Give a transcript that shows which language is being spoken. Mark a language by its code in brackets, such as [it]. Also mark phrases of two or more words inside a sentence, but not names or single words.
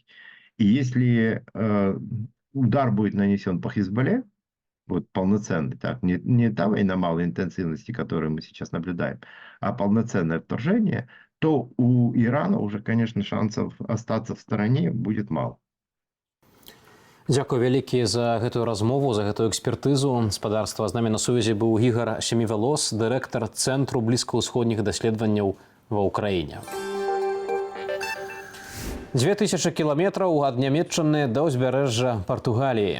[ru] И если удар будет нанесен по Хизбалле, вот полноценный, так, не та война малой интенсивности, которую мы сейчас наблюдаем, а полноценное вторжение, то у Ирана уже, конечно, шансов остаться в стороне будет мало. [be] Дзякуй вялікі за гэтую размову, за гэтую экспертызу. Спадарства, з намі на сувязі быў Ігар Семівалос, дырэктар Цэнтру блізкаўсходніх даследаванняў ва ўкраіне. 2000 кіламетраў ад Нямецчыны да ўзбярэжжа Партугаліі.